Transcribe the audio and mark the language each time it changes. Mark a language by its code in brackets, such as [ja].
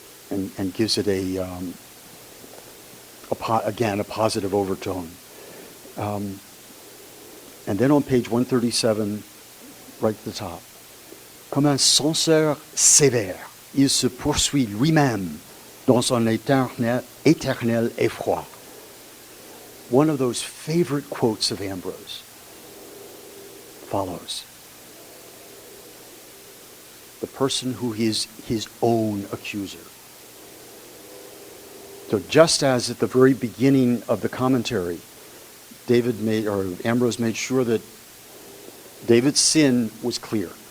[en] and gives it again, a positive overtone. And then on page 137, right at the top, [fr] comme un censeur sévère, il se poursuit lui-même dans un éternel effroi. [en] One of those favorite quotes of Ambrose follows. The person who is his own accuser. So just as at the very beginning of the commentary, Ambrose made sure that David's sin was clear.